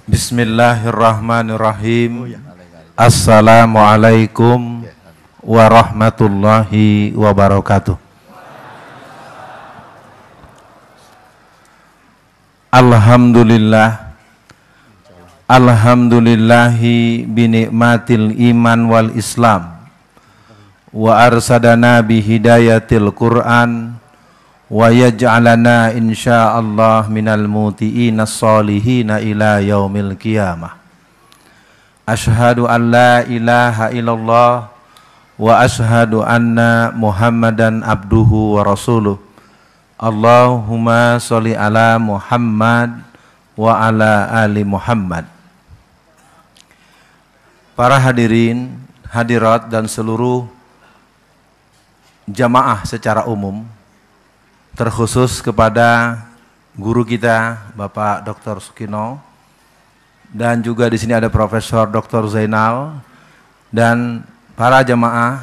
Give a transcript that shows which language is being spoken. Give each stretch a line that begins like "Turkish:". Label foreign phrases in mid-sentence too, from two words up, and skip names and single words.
Arabic: بسم الله الرحمن الرحيم السلام عليكم ورحمة الله وبركاته. Alhamdulillah. الحمد لله بنعمة الإيمان والإسلام وأرشدنا بهداية القرآن ويجعلنا إن شاء الله من المطيعين الصالحين إلى يوم القيامة. أشهد أن لا إله إلا الله وأشهد أن محمدا عبده ورسوله. اللهم صل على محمد وعلى آل محمد.
Indonesian: Para hadirin, hadirat dan seluruh jamaah secara umum, terkhusus kepada guru kita Bapak Dr. Sukino, dan juga di sini ada Profesor Dr. Zainal, dan para jamaah.